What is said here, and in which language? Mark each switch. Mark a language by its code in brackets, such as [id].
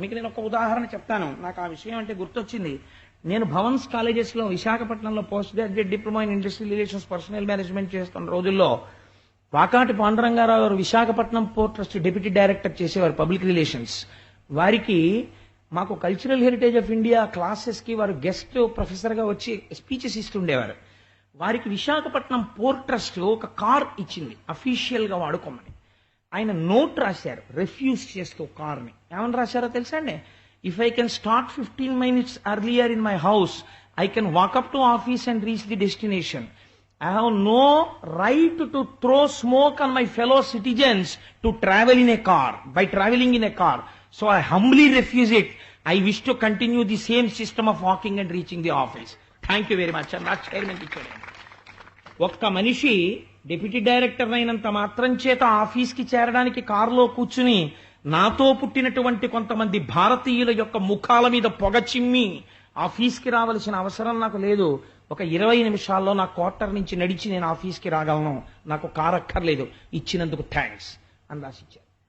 [te] మీకు నేను ఒక ఉదాహరణ చెప్తాను. నాకు ఆ విషయం అంటే గుర్తొచ్చింది. నేను భవన్స్ కాలేజెస్ లో విశాఖపట్నంలో post graduate diploma in industrial relations personal management చేస్తున్న రోజుల్లో వాకాటి పాండురంగారావు గారు Visakhapatnam port trust deputy director చేసేవారు పబ్లిక్ రిలేషన్స్. వారికి మాకు cultural heritage of India classes కి వారు గెస్ట్ ప్రొఫెసర్ గా వచ్చి స్పీచెస్ ఇస్తుండేవారు. వారికి విశాఖపట్నం పోర్ట్ ట్రస్ట్ ఒక కార్ ఇచ్చింది అఫీషియల్ గా వాడుకోమని. ఆయన నోట్ రాశారు రిఫ్యూజ్ చేస్తూ కార్ని. ఏమని రాశారో తెలుసా అండి? [en] If I can start 15 minutes earlier in my house, I can walk up to office and reach the destination. I have no right to throw smoke on my fellow citizens to travel in a car, by traveling in a car. So I humbly refuse it. I wish to continue the same system of walking and reaching the office. Thank you very much. And not chairman [te] ఇచ్చాడు. ఒక్క మనిషి deputy director అయినంత మాత్రం చేత ఆఫీస్కి చేరడానికి కారులో కూర్చుని నాతో పుట్టినటువంటి కొంతమంది భారతీయుల యొక్క ముఖాల మీద పొగ చిమ్మి ఆఫీస్కి రావాల్సిన అవసరం నాకు లేదు. ఒక 20 నిమిషాల్లో నా క్వార్టర్ నుంచి నడిచి నేను ఆఫీస్కి రాగలను, నాకు కారు అక్కర్లేదు, ఇచ్చినందుకు థ్యాంక్స్ అని రాసిచ్చారు.